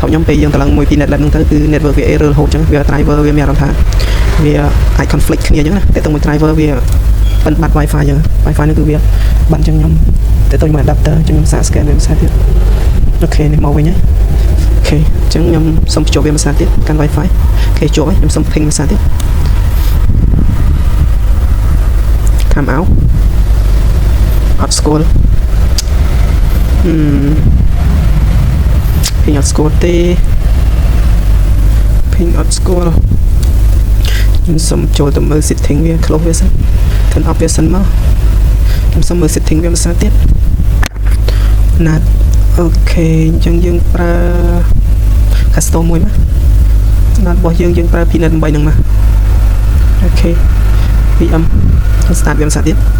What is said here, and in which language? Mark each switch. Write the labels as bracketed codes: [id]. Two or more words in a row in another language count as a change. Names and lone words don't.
[km] ខ្ញុំពេលយើងទៅឡើងមួយពី [en] net lab [km] ហ្នឹងទៅគឺ network វា error រហូតអញ្ចឹងវា driver វាមានអារម្មណ៍ថាវាអាច conflict គ្នាអញ្ចឹងណាតែទៅមួយ driver វាបាត់ wifi អញ្ចឹង wifi នេះគឺវាបាត់អញ្ចឹងខ្ញុំទៅមួយ adapter អញ្ចឹងខ្ញុំសាក scan វាមួយសាទៀតអូខេនេះមកវិញហើយអូខេអញ្ចឹងខ្ញុំសុំបញ្ចូលវាមួយសាទៀតកាន់ wifi អូខេចូលហើយខ្ញុំសុំ ping មួយសាទៀត [en] time out [km] អត់ស្គាល់ ping អត់ស្គាល់ទេ ping អត់ស្គាល់ខ្ញុំសុំចូលទៅមើល setting វា close វាសិន [en] turn off [km] វាសិនមកខ្ញុំសុំមើល setting វាមួយសាទៀតណាត់អូខេអញ្ចឹងយើងប្រើ custom មួយមកណាត់របស់យើងប្រើ Pnet 8ហ្នឹងមកអូខេ [en] VM start [km] វាមួយសាទៀត